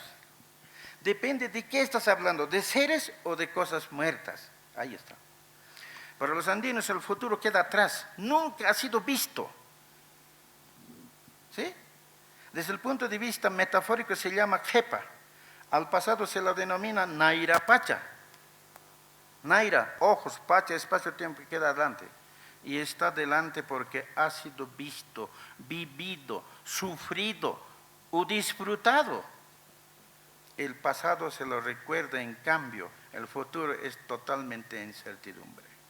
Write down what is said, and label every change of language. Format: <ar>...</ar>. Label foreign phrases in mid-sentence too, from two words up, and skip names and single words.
<es>Depende de qué estás hablando, de seres o de cosas muertas. Ahí está. Para los andinos el futuro queda atrás, nunca ha sido visto. ¿Sí? Desde el punto de vista metafórico se llama jepa. Al pasado se lo denomina</es> <ay>naira pacha.</ay> <es>Naira, ojos, pacha, espacio-tiempo que queda adelante. Y está delante porque ha sido visto, vivido, sufrido o disfrutado. El pasado se lo recuerda, en cambio, el futuro es totalmente incertidumbre.</es>